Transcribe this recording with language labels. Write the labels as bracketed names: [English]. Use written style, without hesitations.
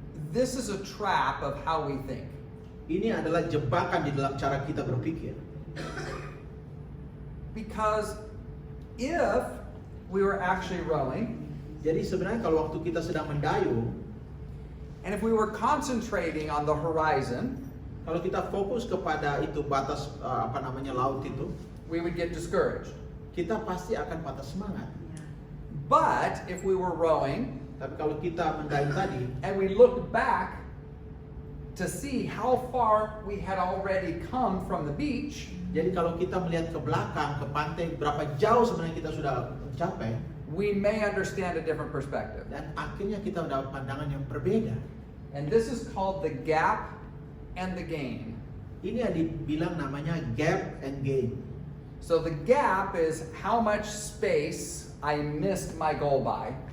[English] This is a trap of how we think. [Indonesian] Ini adalah jebakan di dalam cara kita berpikir. [English] Because if we were actually rowing, [Indonesian] Jadi sebenarnya kalau waktu kita sedang mendayung, [English] and if we were concentrating on the horizon, [Indonesian] kalau kita fokus kepada itu batas laut itu, [English] we would get discouraged. [Indonesian] kita pasti akan patah semangat. [English] But if we were rowing [Indonesian] Tapi kalau kita mendayung tadi, [English] and we looked back to see how far we had already come from the beach, [Indonesian] Jadi kalau kita melihat ke belakang, ke pantai, berapa jauh sebenarnya kita sudah mencapai, [English] we may understand a different perspective. [Indonesian] dan akhirnya kita mendapat pandangan yang berbeda. [English] And this is called the gap and the gain. [Indonesian] Ini yang dibilang namanya gap and gain. [English] So the gap is how much space I missed my goal by.